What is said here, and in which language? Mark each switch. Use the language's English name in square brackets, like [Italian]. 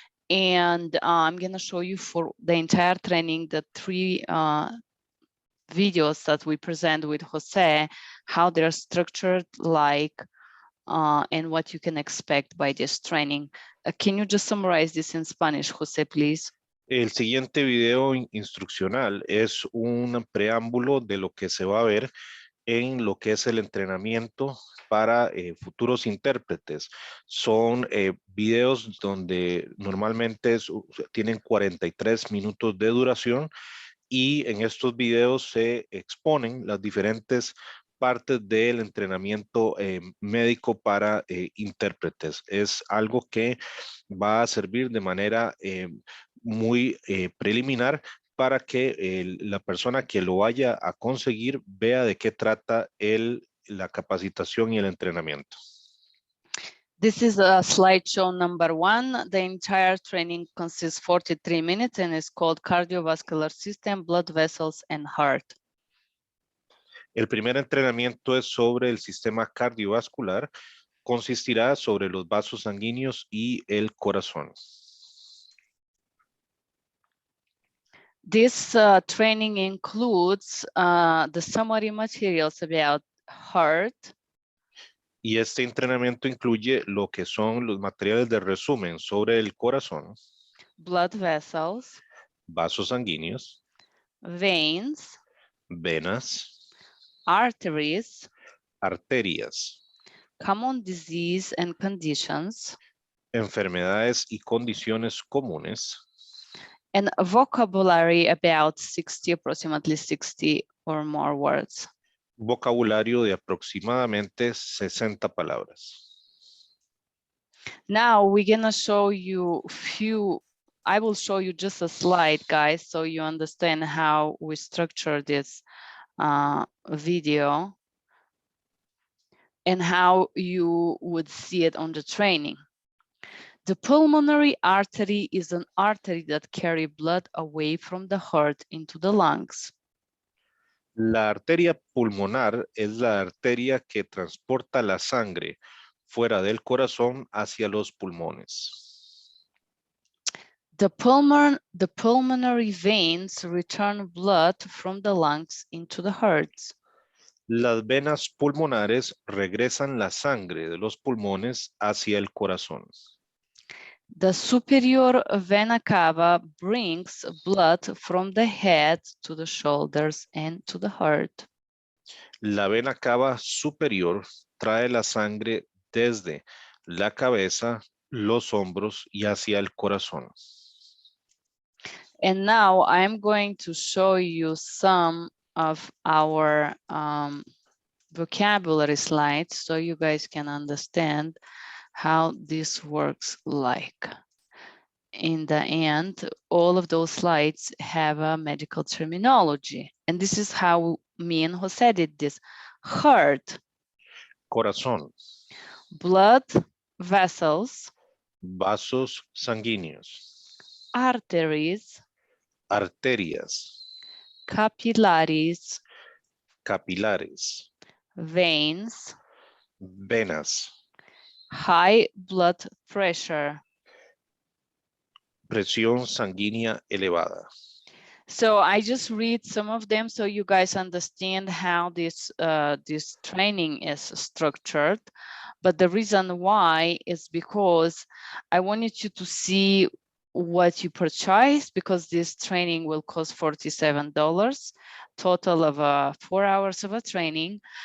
[English] And I'm going to show you for the entire training, the 3 videos that we present with Jose, how they're structured, and what you can expect by this training. Can you just summarize this in Spanish, Jose, please? [Spanish] El siguiente video instruccional es un preámbulo de lo que se va a ver en lo que es el entrenamiento para futuros intérpretes. Son videos donde normalmente tienen 43 minutos de duración y en estos videos se exponen las diferentes partes del entrenamiento médico para intérpretes. Es algo que va a servir de manera muy preliminar para que la persona que lo vaya a conseguir vea de qué trata la capacitación y el entrenamiento. [English] This is a slideshow number 1. The entire training consists 43 minutes and is called Cardiovascular System, Blood Vessels and Heart. [Spanish] El primer entrenamiento es sobre el sistema cardiovascular. Consistirá sobre los vasos sanguíneos y el corazón. [English] This training includes the summary materials about heart. [Spanish] Y este entrenamiento incluye lo que son los materiales de resumen sobre el corazón, [English] blood vessels, [Spanish] vasos sanguíneos, [English] veins, [Spanish] venas, [English] arteries, [Spanish] arterias, [English] common disease and conditions, [Spanish] enfermedades y condiciones comunes, [English] and a vocabulary about approximately 60 or more words. [Spanish] vocabulario de aproximadamente 60 palabras. [English] Now we're gonna show you I will show you just a slide, guys, so you understand how we structure this video and how you would see it on the training. The pulmonary artery is an artery that carries blood away from the heart into the lungs. [Spanish] La arteria pulmonar es la arteria que transporta la sangre fuera del corazón hacia los pulmones. [English] The pulmonary veins return blood from the lungs into the heart. [Spanish] Las venas pulmonares regresan la sangre de los pulmones hacia el corazón. [English] The superior vena cava brings blood from the head to the shoulders and to the heart. [Spanish] La vena cava superior trae la sangre desde la cabeza, los hombros y hacia el corazón. [English] And now I'm going to show you some of our vocabulary slides so you guys can understand how this works like. In the end, all of those slides have a medical terminology. And this is how me and Jose did this. Heart, [Spanish] Corazón. [English] blood vessels, [Spanish] Vasos sanguíneos. [English] arteries, [Spanish] Arterias. [English] capillaries, [Spanish] Capilares. [English] veins, [Spanish] Venas. [English] high blood pressure. [Spanish] Presión sanguínea elevada. [English] So I just read some of them so you guys understand how this training is structured. But the reason why is because I wanted you to see what you purchase, because this training will cost $47, total of 4 hours of a training.